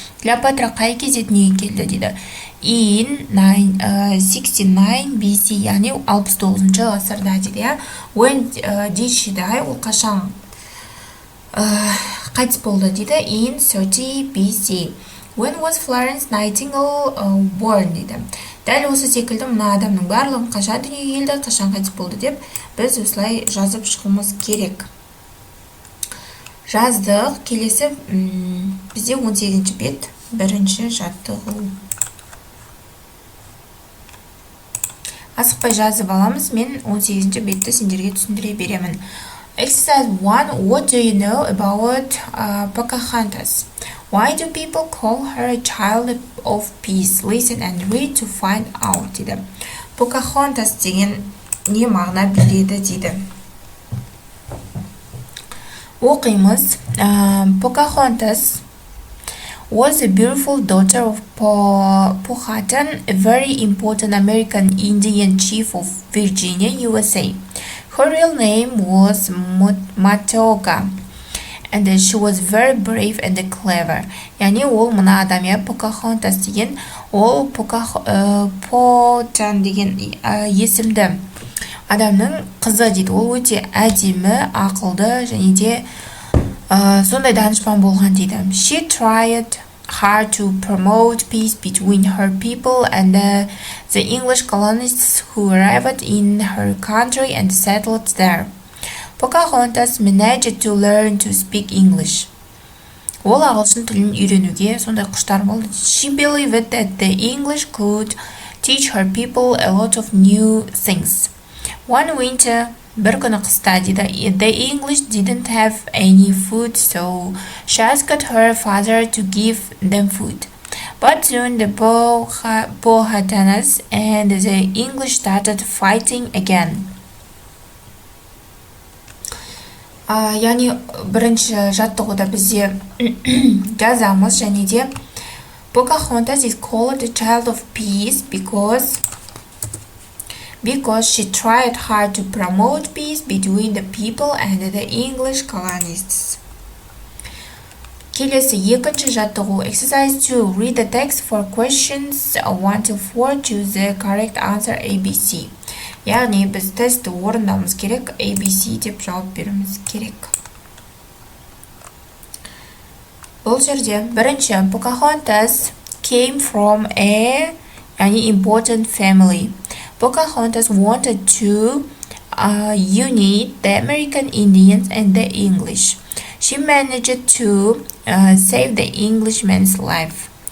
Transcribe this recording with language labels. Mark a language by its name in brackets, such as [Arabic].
[Kazakh] Cleopatra қай кезде дүниеге келді дейді. [English] In 69 BC. [Kazakh] Яғни 69 ғасырда дейді. [English] When did she die? [Kazakh] Ол қашан қайтыс болды дейді. [English] In 30 BC. When was Florence Nightingale born дейді. [Kazakh] Дәл осы секілді мына адамның барлығын қашан дүниеге келді, қашан қайтыс болды деп біз осылай жазып шығуымыз керек. Жаздық. Келесі бізде 18-ші бет, бірінші жаттығу. Асықпай жазып аламыз. Мен 18-ші бетті сендерге түсіндіре беремін. [English] Exercise 1. What do you know about Pocahontas? Why do people call her a child of peace? Listen and read to find out дейді. [Kazakh] Pocahontas деген не мағына береді дейді. Оқимыз. [English] Pocahontas was a beautiful daughter of Powhatan, a very important American Indian chief of Virginia, USA. Her real name was Matoga. And she was very brave and clever. [Kazakh] Яғни ол мына адам Pocahontas деген, ол Powhatan деген есімді адамның қызы дейді. Ол өте әдемі, ақылды және де сондай данышпан болған дейді. [English] She tried hard to promote peace between her people and the English colonists who arrived in her country and settled there. Pocahontas managed to learn to speak English. [Kazakh] Ол ағылшын тілін үйренуге сондай құштар болды. [English] She believed that the English could teach her people a lot of new things. One winter, [Kazakh] бір күні қыста дейді, [English] the English didn't have any food, so she asked her father to give them food. But soon the Powhatanas and the English started fighting again. [Kazakh] яғни бірінші жаттығуда бізде жазамыз және де [English] Pocahontas is called the child of peace because she tried hard to promote peace between the people and the English colonists. [Kazakh] Келесі екінші жаттығу exercise 2. [English] Read the text for questions 1 to 4. Choose the correct answer ABC. [Kazakh] Яғни біз тестті орындауымыз керек, ABC деп жауап беруіміз керек. Бұл жерде бірінші [English] Pocahontas came from a important family. Pocahontas wanted to unite the American Indians and the English. She managed to save the Englishman's life.